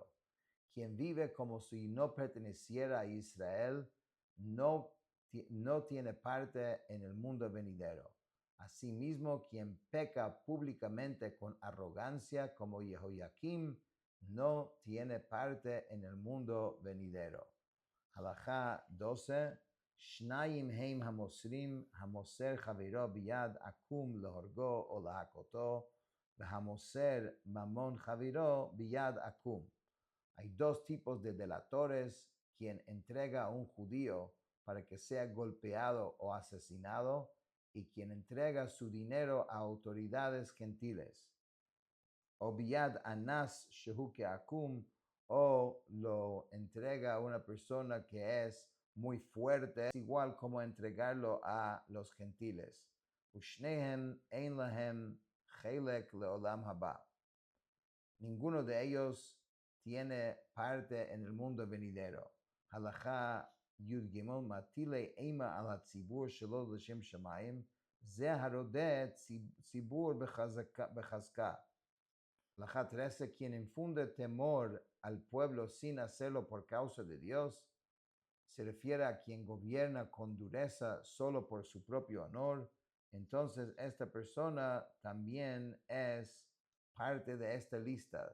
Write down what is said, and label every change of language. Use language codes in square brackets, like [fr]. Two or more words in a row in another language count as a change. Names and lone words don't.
[es] Quien vive como si no perteneciera a Israel, no tiene parte en el mundo venidero. Asimismo, quien peca públicamente con arrogancia como Jehoiakim, no tiene parte en el mundo venidero. [he] Halajá 12. שניים הם המוסרים המוסר חבירו ביד עכו"ם להורגו או להכותו, והמוסר ממון חברו ביד עקום. [es] Hay dos tipos de delatores: quien entrega a un judío para que sea golpeado o asesinado, y quien entrega su dinero a autoridades gentiles. [he] או ביד אנס שהוא עכו"ם, [es] o lo entrega a una persona que es muy fuerte, es igual como entregarlo a los gentiles. [he] ושניהם אין להם חלק לעולם הבא. [es] Ninguno de ellos tiene parte en el mundo venidero. [he] הלכה י"ג מטיל אימה על הציבור שלא לשם שמים זה הרודה ציבור בחזקה. [es] Halakha 13, quien infunde temor al pueblo sin hacerlo por causa de Dios, se refiere a quien gobierna con dureza solo por su propio honor. Entonces esta persona también es parte de esta lista.